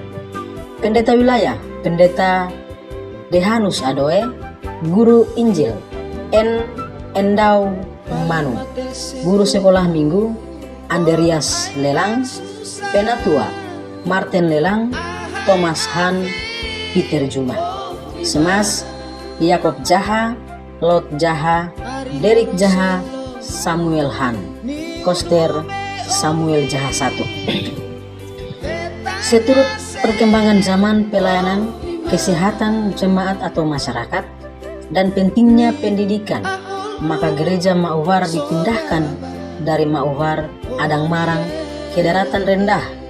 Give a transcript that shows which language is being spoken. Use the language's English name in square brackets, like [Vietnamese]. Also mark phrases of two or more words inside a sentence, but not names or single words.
[Indonesian] Pendeta wilayah, Pendeta Dehanus Adoe, Guru Injil Endau Manu, Guru Sekolah Minggu Andreas Lelang, Penatua Martin Lelang, Thomas Han, Peter Juma, Semas Yakob Jaha, Lot Jaha, Derek Jaha, Samuel Han, Koster Samuel Jaha 1. Seturut perkembangan zaman pelayanan kesehatan jemaat atau masyarakat dan pentingnya pendidikan, maka gereja Mauwar dipindahkan dari Mauwar Adang Marang ke daratan rendah,